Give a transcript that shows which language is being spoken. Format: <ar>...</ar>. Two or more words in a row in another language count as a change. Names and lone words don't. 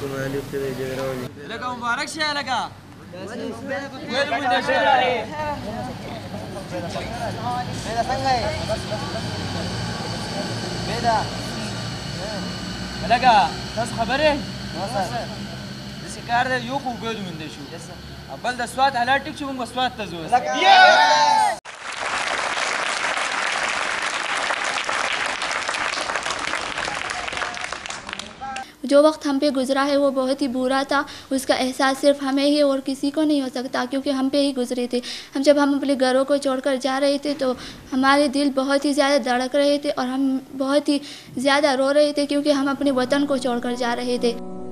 <ps>لکه مبارک شه لکه لکه تاسو خبرې داسې کار دی یو خو اوږد موندی شو بل د سوات حالات ټیک شو موږ به سوات ته ځو</ps> <ur>جو وقت ہم پہ گزرا ہے وہ بہت ہی برا تھا اس کا احساس صرف ہمیں ہی اور کسی کو نہیں ہو سکتا کیونکہ ہم پہ ہی گزرے تھے جب ہم اپنے گھروں کو چھوڑ کر جا رہے تھے تو ہمارے دل بہت ہی زیادہ دھڑک رہے تھے اور ہم بہت ہی زیادہ رو رہے تھے کیونکہ ہم اپنے وطن کو چھوڑ کر جا رہے تھے</ur>